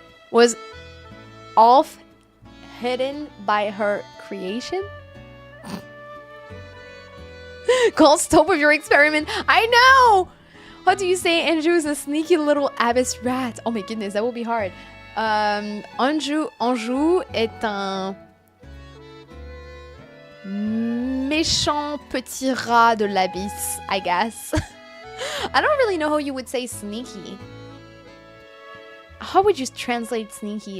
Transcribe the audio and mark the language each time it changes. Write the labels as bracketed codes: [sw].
[en] Was off hidden by her creation? Call stop with your experiment. I know! How do you say Andrew is a sneaky little abyss rat? Oh my goodness, that will be hard. [fr] Anjou est un méchant petit rat de l'abysse, [en] I guess. I don't really know how you would say sneaky. How would you translate sneaky?